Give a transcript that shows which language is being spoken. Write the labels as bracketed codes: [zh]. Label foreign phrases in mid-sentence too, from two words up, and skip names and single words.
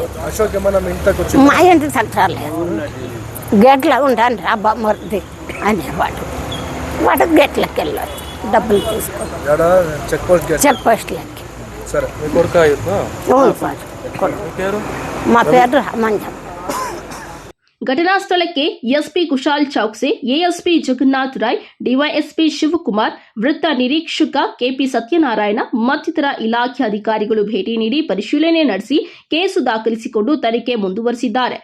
[te] అశోక్ ఏమన్నా మీ ఇంట్లోకి వచ్చింది? మా ఇంటి తగ్గలేదు. గేట్లో ఉంటాను రా బామ్మర్ది అనేవాడు. వాడు గేట్లకి వెళ్ళాడు డబ్బులు తీసుకొని. [en] check post gate? check post. [te] సరే, మీ కొడుకు? అవును సార్, పేరు? మా పేరు రామంజం. [kn] घटना ಸ್ಥಳಕ್ಕೆ ಎಸ್ಪಿ ಕುಶಾಲ್ ಚೌಕ್ಸೆ, ಎಎಸ್ಪಿ ಜಗನ್ನಾಥ್ ರಾಯ್, ಡಿವೈಎಸ್ಪಿ ಶಿವಕುಮಾರ್, ವೃತ್ತ ನಿರೀಕ್ಷಕ ಕೆಪಿ ಸತ್ಯನಾರಾಯಣ ಮತ್ತಿತರ ಇಲಾಖೆ ಅಧಿಕಾರಿಗಳು ಭೇಟಿ ನೀಡಿ ಪರಿಶೀಲನೆ ನಡೆಸಿ ಕೇಸು ದಾಖಲಿಸಿಕೊಂಡು ತನಿಖೆ ಮುಂದುವರೆಸಿದ್ದಾರೆ.